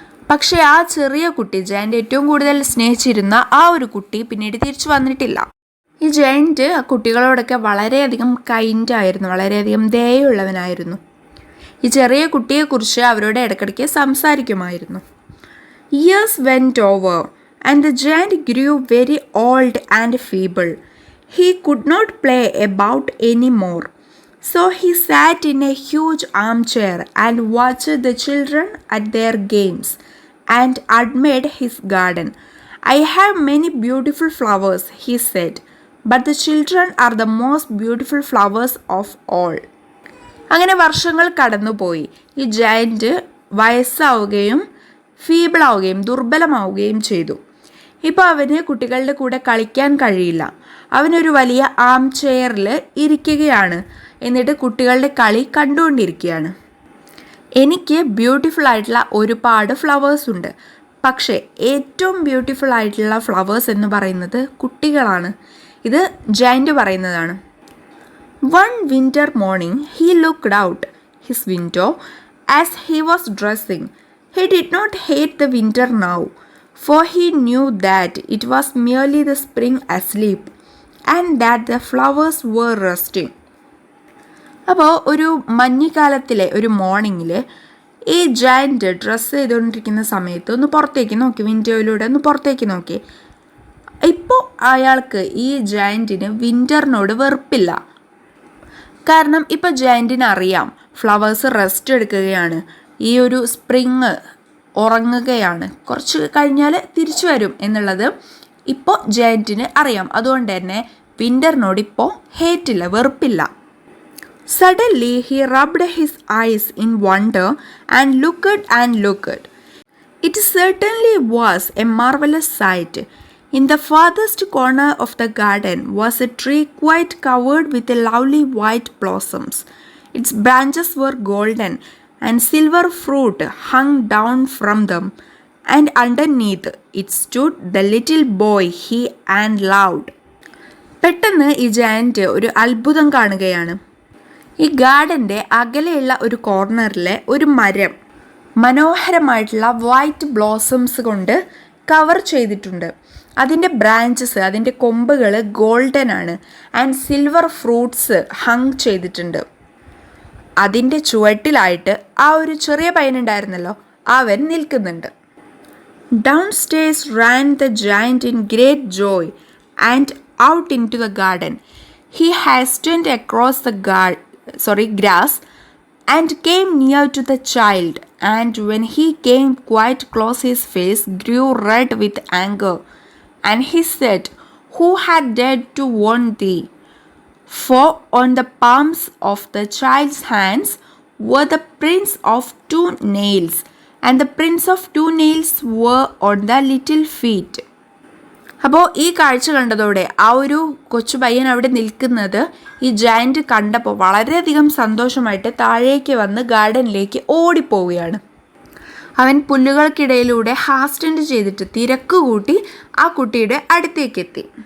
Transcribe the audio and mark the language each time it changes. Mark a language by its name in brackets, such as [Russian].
[Malayalam] പക്ഷേ ആ ചെറിയ കുട്ടി, ജയൻറ്റ് ഏറ്റവും കൂടുതൽ സ്നേഹിച്ചിരുന്ന ആ ഒരു കുട്ടി പിന്നീട് തിരിച്ചു വന്നിട്ടില്ല. ഈ ജയൻറ്റ് ആ കുട്ടികളോടൊക്കെ വളരെയധികം കൈൻഡായിരുന്നു, വളരെയധികം ദയുള്ളവനായിരുന്നു. ഈ ചെറിയ കുട്ടിയെക്കുറിച്ച് അവരോട് ഇടയ്ക്കിടയ്ക്ക് സംസാരിക്കുമായിരുന്നു. [English] Years went over and the giant grew very old and feeble. He could not play about anymore. So he sat in a huge armchair and watched the children at their games and admired his garden. I have many beautiful flowers, he said, but the children are the most beautiful flowers of all. [Malayalam] അങ്ങനെ വർഷങ്ങൾ കടന്നുപോയി. ഈ giant വയസ്സാവുകയും ഫീബിളാവുകയും ദുർബലമാവുകയും ചെയ്തു. ഇപ്പോൾ അവന് കുട്ടികളുടെ കൂടെ കളിക്കാൻ കഴിയില്ല. അവനൊരു വലിയ ആം ചെയറിൽ ഇരിക്കുകയാണ്. എന്നിട്ട് കുട്ടികളുടെ കളി കണ്ടുകൊണ്ടിരിക്കുകയാണ്. എനിക്ക് ബ്യൂട്ടിഫുൾ ആയിട്ടുള്ള ഒരുപാട് ഫ്ലവേഴ്സ് ഉണ്ട്, പക്ഷേ ഏറ്റവും ബ്യൂട്ടിഫുൾ ആയിട്ടുള്ള ഫ്ലവേഴ്സ് എന്ന് പറയുന്നത് കുട്ടികളാണ്. ഇത് ജയൻറ്റ് പറയുന്നതാണ്. [English] One winter morning he looked out his window as he was dressing. He did not hate the winter now, for he knew that it was merely the spring asleep and that the flowers were resting. [Malayalam] അപ്പോൾ ഒരു മഞ്ഞുകാലത്തിലെ ഒരു മോർണിംഗിൽ ഈ giant dress ചെയ്തുകൊണ്ടിരിക്കുന്ന സമയത്ത് ഒന്ന് പുറത്തേക്ക് നോക്കി, വിൻഡോയിലൂടെ ഒന്ന് പുറത്തേക്ക് നോക്കി. ഇപ്പോൾ അയാൾക്ക്, ഈ ജയൻറ്റിന് വിൻ്ററിനോട് വെറുപ്പില്ല. കാരണം ഇപ്പോൾ ജയൻറ്റിന് അറിയാം ഫ്ലവേഴ്സ് റെസ്റ്റ് എടുക്കുകയാണ്, ഈ ഒരു സ്പ്രിങ് ഉറങ്ങുകയാണ്, കുറച്ച് കഴിഞ്ഞാൽ തിരിച്ചു വരും എന്നുള്ളത് ഇപ്പോൾ ജയൻറ്റിന് അറിയാം. അതുകൊണ്ട് തന്നെ വിൻ്ററിനോട് ഇപ്പോൾ ഹേറ്റില്ല, വെറുപ്പില്ല. [English] Suddenly he rubbed his eyes in wonder and looked and looked. It certainly was a marvelous sight. In the farthest corner of the garden was a tree quite covered with lovely white blossoms. Its branches were golden, and silver fruit hung down from them, and underneath it stood the little boy he and loved. [Malayalam] പെട്ടെന്ന് ഈ giant ഒരു അത്ഭുതം കാണുകയാണ്. ഈ ഗാർഡൻ്റെ അകലെയുള്ള ഒരു കോർണറിലെ ഒരു മരം മനോഹരമായിട്ടുള്ള വൈറ്റ് ബ്ലോസംസ് കൊണ്ട് കവർ ചെയ്തിട്ടുണ്ട്. അതിൻ്റെ ബ്രാഞ്ചസ്, അതിൻ്റെ കൊമ്പുകൾ ഗോൾഡൻ ആണ്, ആൻഡ് സിൽവർ ഫ്രൂട്ട്സ് ഹങ് ചെയ്തിട്ടുണ്ട്. അതിൻ്റെ ചുവട്ടിലായിട്ട് ആ ഒരു ചെറിയ പയ്യനുണ്ടായിരുന്നല്ലോ, അവൻ നിൽക്കുന്നുണ്ട്. [English] Downstairs ran the giant in great joy and out into the garden. He hastened across the grass and came near to the child, and when he came quite close his face grew red with anger, and he said, "Who had dared to warn thee?" For on the palms of the child's hands were the prints of 2 nails, and the prints of 2 nails were on the little feet. [Malayalam] അപ്പോൾ ഈ കാഴ്ച കണ്ടതോടെ ആ ഒരു കൊച്ചു പയ്യൻ അവിടെ നിൽക്കുന്നത് ഈ ജയൻറ്റ് കണ്ടപ്പോൾ വളരെയധികം സന്തോഷമായിട്ട് താഴേക്ക് വന്ന് ഗാർഡനിലേക്ക് ഓടിപ്പോവുകയാണ്. അവൻ പുല്ലുകൾക്കിടയിലൂടെ ഹാസ്റ്റൻഡ് ചെയ്തിട്ട് തിരക്ക് കൂട്ടി ആ കുട്ടിയുടെ അടുത്തേക്കെത്തി.